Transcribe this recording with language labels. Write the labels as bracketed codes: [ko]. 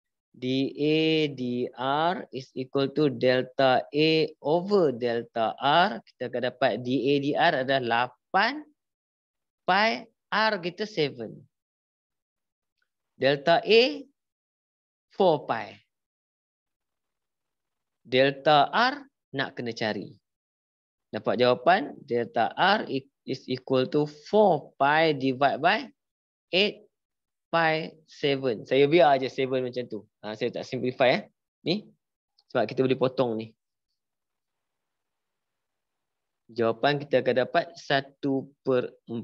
[en] dA dR is equal to delta A over delta R. [ms] Kita akan dapat dA dR adalah 8 pi R kita 7. Delta A 4 pi. Delta R nak kena cari. Dapat jawapan [en] delta R is equal to 4 pi divided by 8 pi 7. [ms] Saya biar aja 7 macam tu. Saya tak simplify ni. Sebab kita boleh potong ni. Jawapan kita akan dapat 1/14.